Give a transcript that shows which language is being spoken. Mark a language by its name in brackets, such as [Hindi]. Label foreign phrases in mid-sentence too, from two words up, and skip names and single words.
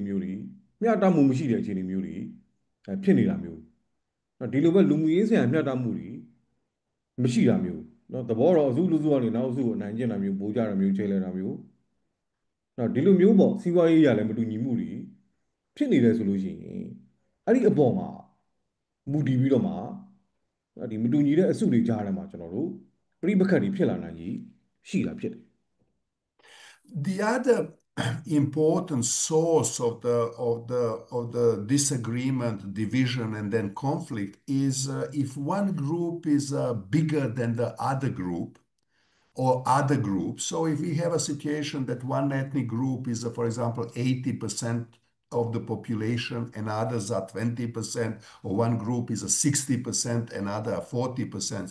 [Burmese] မျိုးတွေမျှတမှုမရှိတဲ့အခြေအနေမျိုးတွေဖြစ်နေတာမျိုးဒီလိုပဲလူမှုရေးဆိုင်ရာမျှတမှုတွေမရှိတာမျိုးနော်သဘောတော့အစုလူစုကနေနောက်အစုကိုအနိုင်ကျင့်တာမျိုးပိုးကြတာမျိုးချဲလဲတာမျိုးနော်ဒီလိုမျိုးပေါ့စီးပွားရေးရလည်းမတူညီမှုတွေဖြစ်နေတယ်ဆိုလို့ရှိရင်အဲ့ဒီအပေါ်မှာမူတည်ပြီးတော့မှဒီမတူညီတဲ့အစုတွေကြားထဲမှာကျွန်တော်တို့ပြိပခတ်တွေဖြစ်လာနိုင်ကြီးရှိတာဖြစ်တယ် [English] The other important source of the disagreement, division, and then conflict is if one group is bigger than the other group or other groups. So if we have a situation that one ethnic group is, for example, 80% of the population and others are 20%, or one group is a 60% and other are 40%.